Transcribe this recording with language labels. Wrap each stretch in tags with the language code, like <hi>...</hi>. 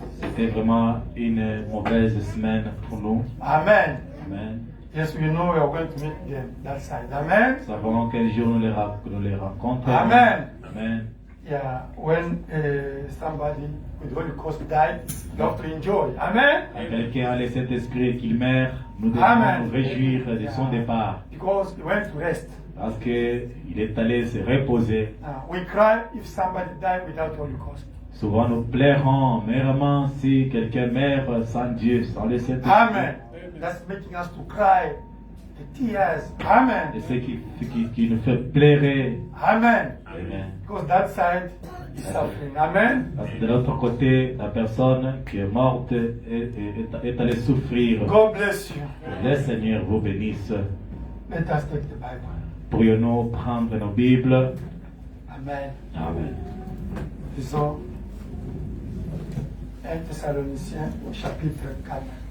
<fr>C'était vraiment une mauvaise semaine pour nous. Amen. Amen.</fr> <en>Yes, we know we are going to meet them that side. Amen.</en> <fr>Nous savons quel jour nous les rencontrons. Amen. Amen.</fr> <en>Yeah, when somebody with Holy Ghost died, you have to enjoy. Amen.</en> <fr>Quand quelqu'un a le Saint-Esprit et qu'il meurt, nous devons Amen. nous réjouir de son départ.</fr> <en>Because he went to rest.</en> <fr>Parce qu'il est allé se reposer.</fr> <en>We cry if somebody died without Holy Ghost.</en> <fr>Souvent nous pleurons amèrement si quelqu'un meurt sans Dieu, sans le Saint-Esprit. Amen.</fr> <en>That's making us to cry the tears. Amen.</en> <fr>Et ce qui nous fait pleurer. Amen. Amen.</fr> <en>Because that side is suffering. Amen.</en> <fr>Parce que de l'autre côté, la personne qui est morte est allée souffrir.</fr> <en>God bless you.</en> <fr>Que le Seigneur vous bénisse.</fr> <en>Let us take the Bible.</en> <fr>Pourrions-nous prendre nos Bibles? Amen. Amen. Disons 1 Thessaloniciens chapitre 4.</fr>